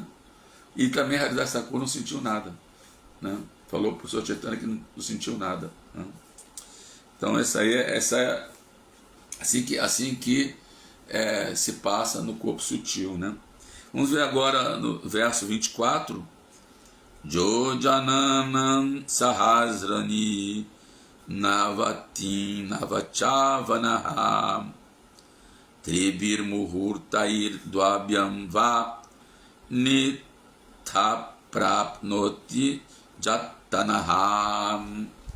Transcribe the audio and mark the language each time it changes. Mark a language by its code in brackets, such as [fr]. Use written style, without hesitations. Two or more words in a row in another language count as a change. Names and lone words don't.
[pt] E também Haridasa Thakura não sentiu nada, né? Falou para o Senhor Chaitanya que não sentiu nada, né? Então essa é assim que se passa no corpo sutil, né? Vamos ver agora no verso 24. [sa] Jojananam sahasrani navatim navachavanaham tribir muhurtair dvabhyam va nitha prapnoti jatanaham.